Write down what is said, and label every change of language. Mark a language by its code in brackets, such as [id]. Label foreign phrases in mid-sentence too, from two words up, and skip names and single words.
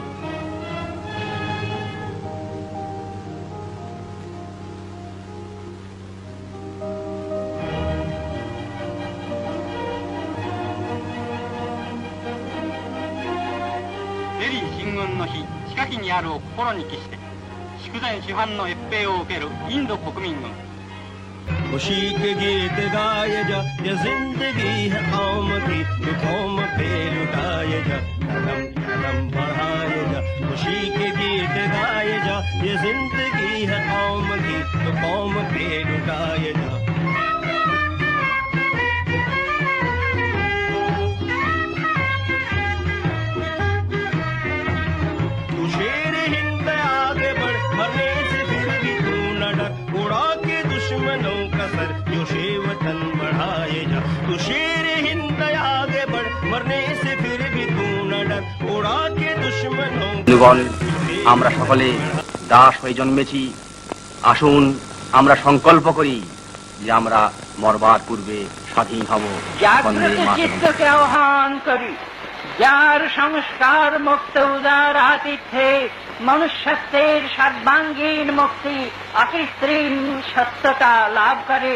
[ja] デリー進軍の日、近きにあるを心に帰して祝前主犯の閲兵を受けるインド国民軍。 [hi] खुशी के गीत गाए जा, ये जिंदगी है कौम की, तो कौम पे लुटाए जा, कदम कदम बढ़ाए जा। खुशी के गीत गाए जा, ये जिंदगी है कौम की, तो कौम पे लुटाए जा। तू शेर हिंद आगे बढ़, मरने से फिर भी तू न डर, उड़ा के दुश्मनों का सर जो शेवतन बढ़ाए जा। तू शेर हिंद आगे बढ़, मरने से फिर भी तू न डर, उड़ा के दुश्मनों [bn] বন্ধুগণ, আমরা সকলে দাস হয়ে জন্মেছি। আসুন আমরা সংকল্প করি যে আমরা মরবার পূর্বে স্বাধীন হব। জাগ্রত চিত্তকে আহ্বান করি, যার সংস্কার মুক্ত উদার আতিথ্যে মনুষ্যত্বের সর্বাঙ্গীন মুক্তি অকৃত্রিম সত্যতা লাভ করে।